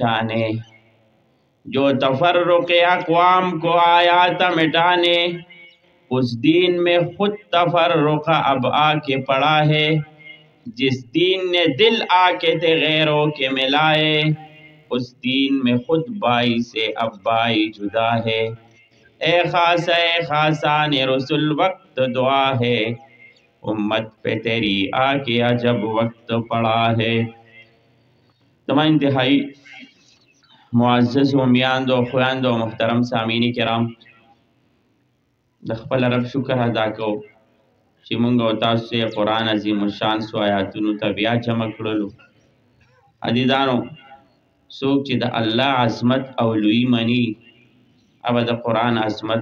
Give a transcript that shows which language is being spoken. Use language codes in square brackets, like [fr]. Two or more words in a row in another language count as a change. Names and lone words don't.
[ur] مٹانے اس دین میں خود تفرق اب آ کے پڑا ہے جس دین نے دل آ کے تھے غیروں کے ملائے اس دین میں خود بائی سے اب بائی جدا ہے اے خاصان رسول وقت دعا ہے امت پہ تیری آ کے عجب وقت پڑا ہے۔ [ps] تمام انتہائی معزز و میاندو خویاندو محترم سامعین کرام د خپل رب شکر ادا کوو چې موږ او تاسو یې قرآن عظیم الشان سو آیاتونو ته بیا جمع کړلو عزیزانو څوک چې د الله عظمت او لویی مني هغه د قرآن عظمت